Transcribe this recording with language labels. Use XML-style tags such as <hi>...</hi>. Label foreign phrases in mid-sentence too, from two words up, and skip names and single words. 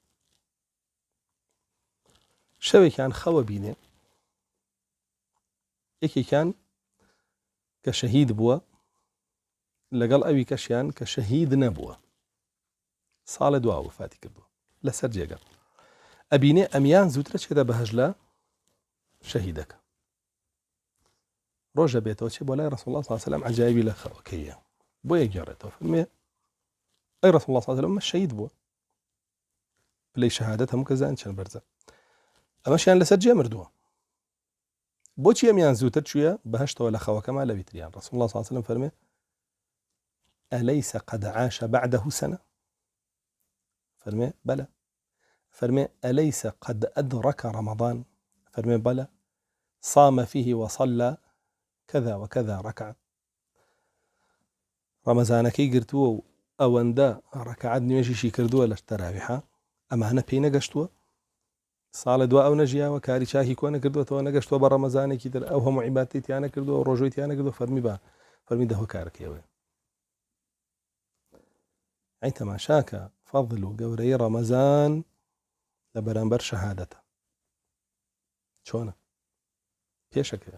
<ckb>شەوێکیان خەوە بینێ، یەکێکیان کە شەهید بووە لەگەڵ ئەوی کەشیان کە شەهید نەبووە، ساڵە دوا وەفاتی کردووە لەسەر جێگە. ئەبینێ ئەمیان زووترە چێتە بەهەژ لە شەهیدەکە. ڕۆژە بێتەوە چێ بۆ لای</ckb> <ar>ڕەسوڵ الله صلی الله عليه وسلم</ar> <ckb>عەجایبی لە خەوەکەیە، بۆ یەکگەڕێتەوە فەرمێ ئەی</ckb> <ar>ڕەسوڵ الله صلی الله عليه وسلم</ar> <ckb>شەهید بووە، پلەی شەهادەت هەموو کەس زانن چەند بەرزە، ئەمەشیان لەسەر جێ مردووە، بۆچی ئەمیان زووتر چوویە بەهەشتەوە لە خەوەکەما لە ویتریان؟</ckb> <ar>ڕەسوڵ الله صلی الله عليه وسلم فەرمێ أليس قد عاش بعده سنة؟ فرمي بلى. فرمي أليس قد أدرك رمضان؟ فرمي بلى. صام فيه وصلى كذا وكذا ركعة.</ar> <ckb>ڕەمەزانەکەی گرتووە و ئەوەندە ڕەکعات نوێژیشی کردووە لە تەراویحە، ئەمانە پێی نەگەشتووە؟ ساڵە دوا ئەو نەژیاوە، کاری چاکی کۆ نەکردوێتەوە، نەگەشتووە بە ڕەمەزانێکی تر، ئەو هەموو عیبادەتی تیان نەکردووە و ڕۆژۆی تیان نەکردووە، فەرمی دەهۆ کارەکەیەوە. ئەی تەماشاکە فەضل و گەورەی ڕەمەزان لە بەرامبەر شەهادەتە چۆنە پێشەکە.</ckb>